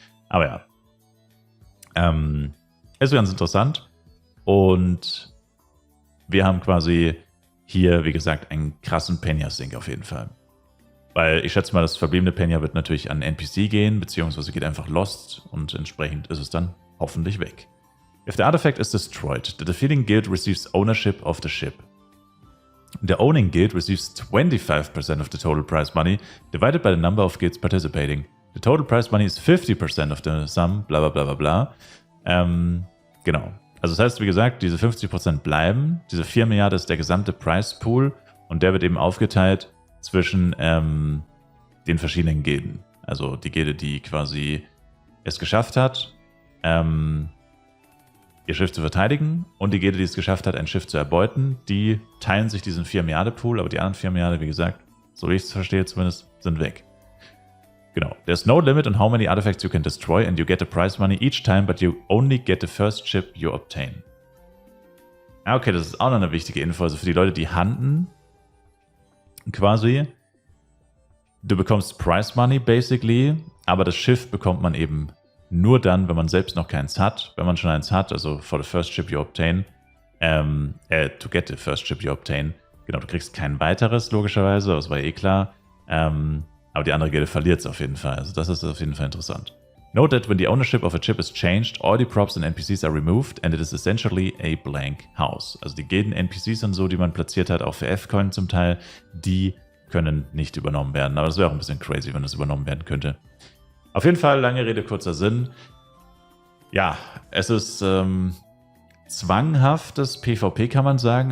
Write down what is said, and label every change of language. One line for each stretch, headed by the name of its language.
German: Aber ja. Ist ganz interessant. Und wir haben quasi hier, wie gesagt, einen krassen Penya-Sink auf jeden Fall. Weil ich schätze mal, das verbliebene Penya wird natürlich an NPC gehen, beziehungsweise geht einfach lost und entsprechend ist es dann hoffentlich weg.
English: If the artifact is destroyed, the defeating guild receives ownership of the ship. The owning guild receives 25% of the total prize money, divided by the number of guilds participating. The total prize money is 50% of the sum, bla bla bla bla bla.
German: Genau. Also das heißt, wie gesagt, diese 50% bleiben. Diese 4 Milliarden ist der gesamte Prize Pool und der wird eben aufgeteilt zwischen den verschiedenen Gilden. Also die Gilde, die quasi es geschafft hat, ihr Schiff zu verteidigen und die Gilde, die es geschafft hat, ein Schiff zu erbeuten, die teilen sich diesen 4 Milliarden Pool, aber die anderen 4 Milliarden, wie gesagt, so wie ich es verstehe zumindest, sind weg. Genau.
English: There's no limit on how many artifacts you can destroy and you get the prize money each time, but you only get the first ship you obtain.
German: Okay, das ist auch noch eine wichtige Info, also für die Leute, die hunten, quasi, du bekommst Prize Money basically, aber das Schiff bekommt man eben nur dann, wenn man selbst noch keins hat. Wenn man schon eins hat, also
English: for the first ship you obtain,
German: to get the first ship you obtain, genau, du kriegst kein weiteres, logischerweise, das war eh klar, aber die andere Gilde verliert es auf jeden Fall, also das ist auf jeden Fall interessant.
English: Note that when the ownership of a ship is changed, all the props and NPCs are removed and it is essentially a blank house.
German: Also die Gilden-NPCs und so, die man platziert hat, auch für F-Coin zum Teil, die können nicht übernommen werden. Aber das wäre auch ein bisschen crazy, wenn das übernommen werden könnte. Auf jeden Fall, lange Rede, kurzer Sinn. Ja, es ist zwanghaftes PvP, kann man sagen.